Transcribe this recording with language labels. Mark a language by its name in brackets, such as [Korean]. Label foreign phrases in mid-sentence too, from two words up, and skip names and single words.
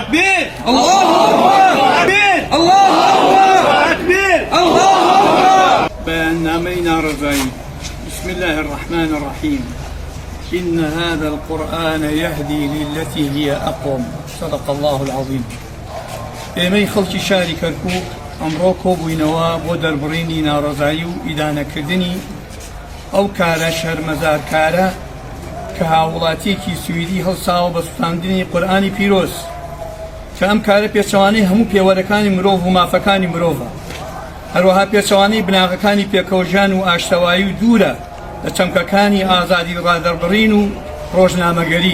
[Arabic] تكبير الله أكبر تكبير الله أكبر تكبير الله أكبر. بيان رضاي. بسم الله الرحمن الرحيم. إن هذا القرآن يهدي للتي هي أقوم. صدق الله العظيم. [Central Kurdish] ئێمەی خەڵکی شاری کەرکووک ئەمڕۆ کۆبووینەوە بۆ دەربڕینی ناڕەزایی و ئیدانەکردنی ئەو کارە شەرمەزارکارە کە هاوڵاتیەکی سویدی هەڵساوە بە سوتاندنی قورئانی پیرۆز کە ئەم کارە پێچەوانەی هەموو پێوەرەکانی مرۆڤ و مافەکانی مرۆڤە، هەروەها پێچەوانەی بناغەکانی پێکەوژان و ئاشتەوایی و دوورە لە چەمکەکانی ئازادی ڕادەربڕین و ڕۆژنامەگەری.